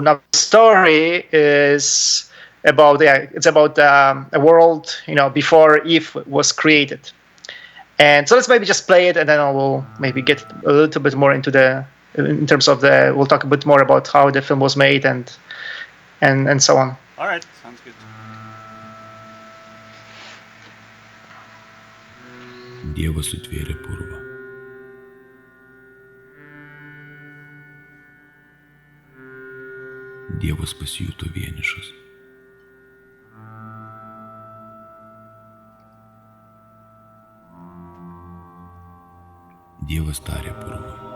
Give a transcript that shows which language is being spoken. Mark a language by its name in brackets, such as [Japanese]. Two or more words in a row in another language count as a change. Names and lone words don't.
[English] Now the story is about a world before Eve was created, and so let's maybe just play it, and then we'll maybe get a little bit more into in terms of we'll talk a bit more about how the film was made and so on. All right, sounds good. [Lithuanian] Dievas sutvėrė purvą. Dievas pasijuto vienišas. Dievas tarė purvui.